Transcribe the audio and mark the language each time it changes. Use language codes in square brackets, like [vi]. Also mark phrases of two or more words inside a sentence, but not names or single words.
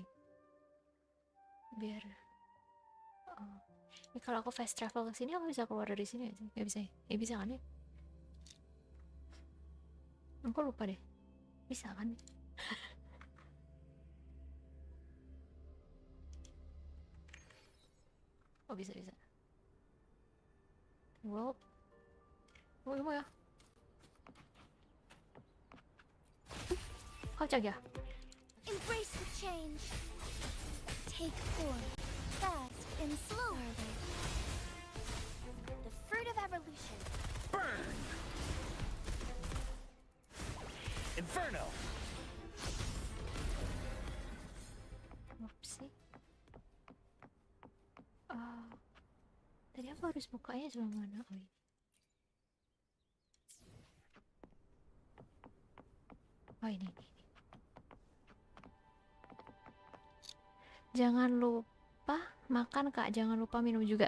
[id] Biar ini kalau aku [en] fast travel [id] ke sini aku bisa keluar dari sini aja. Nggak bisa ya? Ya bisa kan ya? Aku lupa deh. Bisa kan? Oh bisa. Well, [ko] 뭐야? 깜짝이야. [en] Embrace the change. Take form, fast and slowly. The fruit of evolution. Burn! Inferno! Oopsie. [id] Tadi aku harus bukanya sebelah mana? Oh, ini. Oh ini. Jangan lupa makan Kak, jangan lupa minum juga.